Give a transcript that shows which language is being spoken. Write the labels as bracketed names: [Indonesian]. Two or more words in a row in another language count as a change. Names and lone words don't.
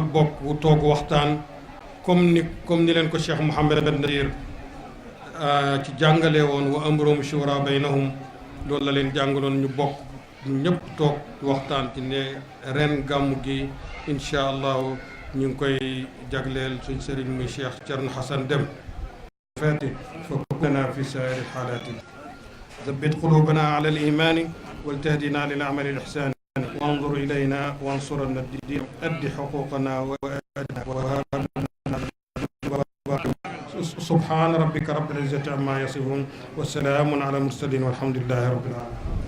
[Wolof] bokk toog waxtaan comme ni leen ko Cheikh Mouhamad Nazir ci jàngale woon [Arabic] وأمرهم شورى بينهم [Wolof] loolu la leen jàngaloon ñu bokk ñu ñëpp toog waxtaan ci ne ren gàmm gi incha [Arabic] allahu [Wolof] ñu ngi koy jagleel suñ sëriñ muy Cheikh Thierno Hassan Dem fati [Arabic] فكلنا في سائر الحالات ثبت قلوبنا على الإيمان ولتهدنا للعمل الإحسان وانظر إلينا وانصرنا الدين أد حقوقنا سبحان ربك رب العزة عما يصفون والسلام على المرسلين والحمد لله رب العالمين.